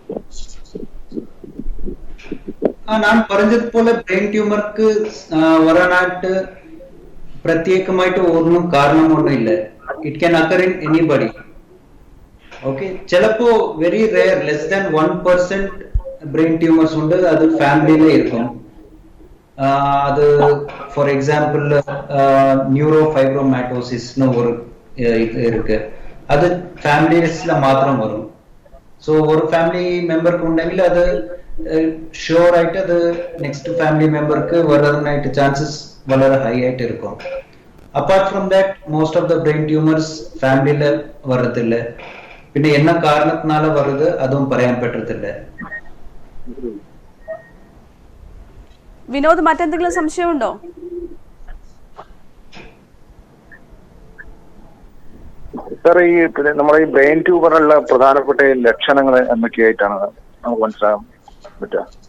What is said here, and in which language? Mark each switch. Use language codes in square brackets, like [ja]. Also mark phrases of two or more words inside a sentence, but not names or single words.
[ml] ഞാൻ പറഞ്ഞതുപോലെ [en] brain tumour [ml] വരാനായിട്ട് പ്രത്യേകമായിട്ട് ഒന്നും കാരണമൊന്നും ഇല്ല. [en] It can occur in anybody. ഓക്കെ, ചിലപ്പോ very rare, less than 1% brain tumours ഉണ്ട്. അത് ഫാമിലിയിലെ ഇരിക്കും. അത് for example ന്യൂറോ ഫൈബ്രോമാറ്റോസിസ്னு [ta] ஒரு இருக்கு. அது ஃபேமிலிஸ்ல மாத்திரம் வரும். [ml] സോ ഒരു [en] family member [ml] ഉണ്ടെങ്കിൽ അത് ഷുവർ ആയിട്ട് അത് [en] next family member [ml] വരാനായിട്ട് ചാൻസസ് വളരെ ഹൈ ആയിട്ട് ഇരിക്കും. [en] apart from that most of the brain tumours [ml] ഫാമിലിയില് വരത്തില്ല. പിന്നെ എന്ന കാരണത്തിനാല വരുത് അതും പറയാൻ പറ്റത്തില്ല. വിനോദ്, മറ്റെന്തെങ്കിലും സംശയമുണ്ടോ? സാർ, ഈ നമ്മുടെ ഈ ബ്രെയിൻ ട്യൂമറിലുള്ള പ്രധാനപ്പെട്ട ലക്ഷണങ്ങൾ എന്തൊക്കെയായിട്ടാണ് നമുക്ക് മനസ്സിലാക്കാൻ പറ്റുക?